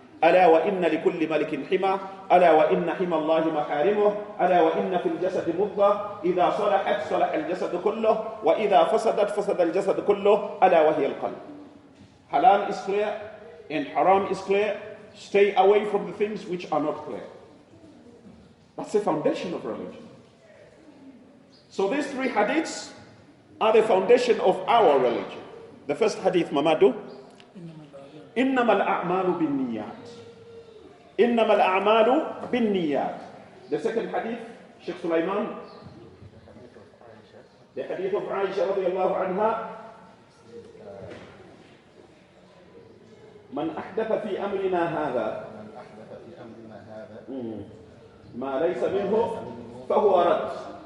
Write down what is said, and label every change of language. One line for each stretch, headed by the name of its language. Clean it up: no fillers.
Arabic: ألا وإن لكل ملك حمى ألا وإن حمى الله محارمه ألا وإن في الجسد مضغة إذا صلحت صلح الجسد كله وإذا فسدت فسد الجسد كله ألا وهي القلب.
English: Halal is clear and haram is clear. Stay away from the things which are not clear. That's the foundation of religion. So these three hadiths are the foundation of our religion. The first hadith, Mamadu,
Arabic: إنما الأعمال بالنيات. إنما الأعمال بالنيات.
English: The second hadith, Sheikh Sulaiman, the hadith of Aisha
Arabic: رضي الله عنها, من أحدث في أمرنا هذا ما ليس منه فهو رد.